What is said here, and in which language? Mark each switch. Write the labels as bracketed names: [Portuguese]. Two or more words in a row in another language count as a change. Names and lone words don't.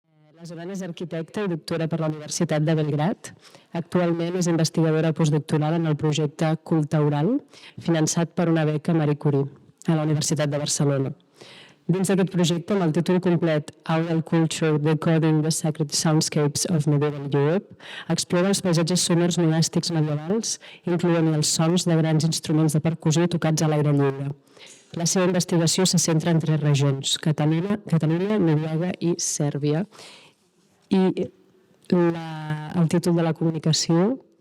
[Catalan] La Zorana és arquitecta i doctora per la Universitat de Belgrad. Actualment és investigadora postdoctoral en el projecte Cult-Aural, finançat per una beca Marie Curie a la Universitat de Barcelona. Dins d'aquest projecte, amb el títol complet Oral Culture Decoding the Sacred Soundscapes of Medieval Europe, explora els paisatges sonors monàstics medievals, incloent els sons de grans instruments de percussió tocats a l'aire lliure. La seva investigació se centra en 3 regions, Catalunya, Noruega i Sèrbia. I el títol de la comunicació...